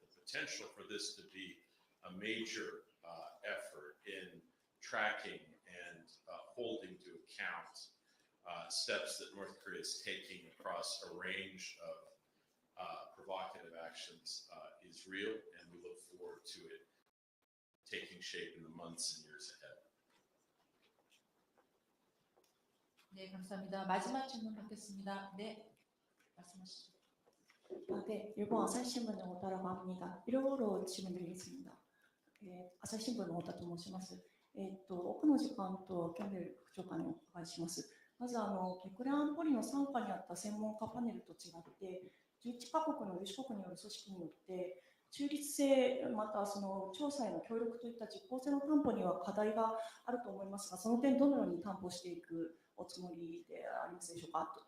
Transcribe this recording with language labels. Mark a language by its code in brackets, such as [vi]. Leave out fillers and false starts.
[en] The potential for this to be a major effort in tracking and holding to account steps that North Korea is taking across a range of provocative actions is real, and we look forward to it taking shape in the months and years ahead. [ko] 네, 감사합니다. 마지막 질문 받겠습니다. 네, 말씀하시죠. 네, 일본 아사히신문의 오다라고 합니다. 1호로 질문드리겠습니다. [ja] 朝日新聞の太田と申します。奥の時間とキャンベル副長官にお伺いします。まず国連安保理の傘下にあった専門家パネルと違って、11カ国の有志国による組織によって中立性またその調査への協力といった実効性の担保には課題があると思いますが、その点どのように担保していくおつもりでありますでしょうか。